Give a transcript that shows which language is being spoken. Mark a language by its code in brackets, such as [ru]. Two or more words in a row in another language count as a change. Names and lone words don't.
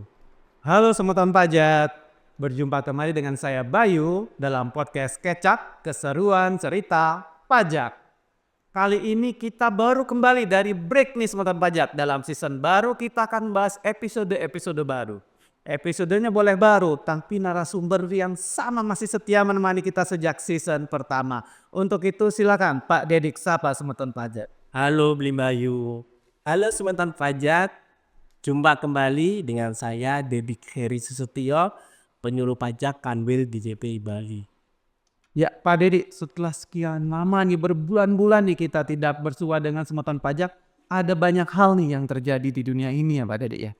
[id] Halo semeton pajak, berjumpa kembali dengan saya Bayu dalam podcast Kecap Keseruan Cerita Pajak. Kali ini kita baru kembali dari break nih semeton pajak. Dalam season baru kita akan bahas episode-episode baru. Episodenya boleh baru, tapi narasumber yang sama masih setia menemani kita sejak season pertama. Untuk itu silakan Pak Dedik sapa semeton pajak. Halo Blim Bayu. Halo Sementan Pajak. Jumpa kembali dengan saya Dedik Heri Susutio, penyuluh pajak Kanwil DJP Bali. Ya Pak Dedi, setelah sekian lama nih berbulan-bulan nih kita tidak bersua dengan semeton pajak, ada banyak hal nih yang terjadi di dunia ini ya Pak Dedi ya.